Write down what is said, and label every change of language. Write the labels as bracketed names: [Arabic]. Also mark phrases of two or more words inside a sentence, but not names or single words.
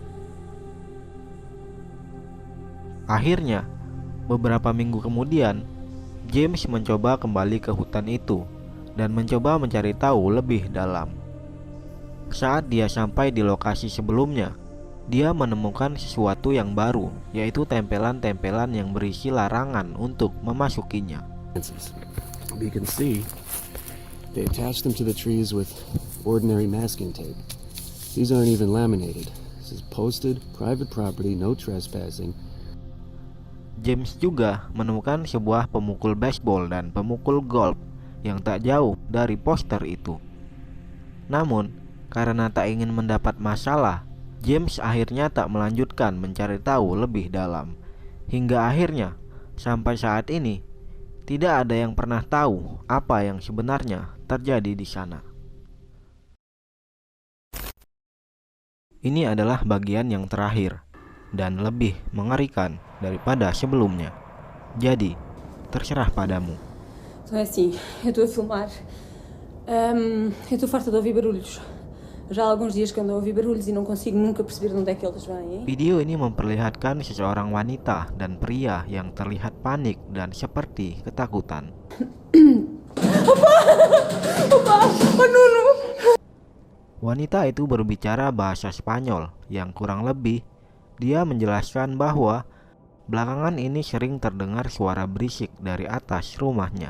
[Indonesian] Akhirnya, beberapa minggu kemudian, James mencoba kembali ke hutan itu dan mencoba mencari tahu lebih dalam. Saat dia sampai di lokasi sebelumnya, dia menemukan sesuatu yang baru, yaitu tempelan-tempelan yang berisi larangan untuk memasukinya. [English] you can see, they attach them to the trees with ordinary masking tape. These aren't even laminated. This is posted, private property, no trespassing. [Indonesian] James juga menemukan sebuah pemukul baseball dan pemukul golf yang tak jauh dari poster itu. Namun, karena tak ingin mendapat masalah, James akhirnya tak melanjutkan mencari tahu lebih dalam. Hingga akhirnya, sampai saat ini, tidak ada yang pernah tahu apa yang sebenarnya terjadi di sana. Ini adalah bagian yang terakhir dan lebih mengerikan daripada sebelumnya. Jadi, terserah padamu. [Portuguese] Então é assim, eu estou a filmar. Eu estou farta de ouvir barulhos. Já há alguns dias que ando a ouvir barulhos e não consigo nunca perceber de onde é que eles vêm. [Indonesian] Video ini memperlihatkan seseorang wanita dan pria yang terlihat panik dan seperti ketakutan. Wanita itu berbicara bahasa Spanyol yang kurang lebih dia menjelaskan bahwa belakangan ini sering terdengar suara berisik dari atas rumahnya.